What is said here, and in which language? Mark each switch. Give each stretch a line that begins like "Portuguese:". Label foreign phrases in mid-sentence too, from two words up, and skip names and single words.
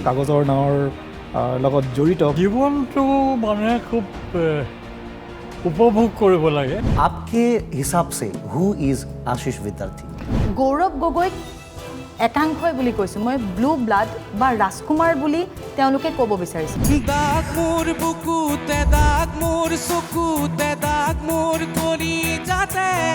Assamese: কাগজৰ নাৱৰ লগত জড়িত জীৱনটো মানুহে খুব উপভোগ কৰিব লাগে।
Hindi: आपके हिसाब से
English: who is
Hindi: आशीष विद्यार्थी?
Assamese: গৌৰৱ গগৈক একাংশই বুলি কৈছোঁ মই,
English: blue blood
Assamese: বা ৰাজকুমাৰ বুলি তেওঁলোকে ক'ব বিচাৰিছে। দাগ মোৰ বুকুতে, দাগ মোৰ চকুতে, দাগ মোৰ কলিজাতে।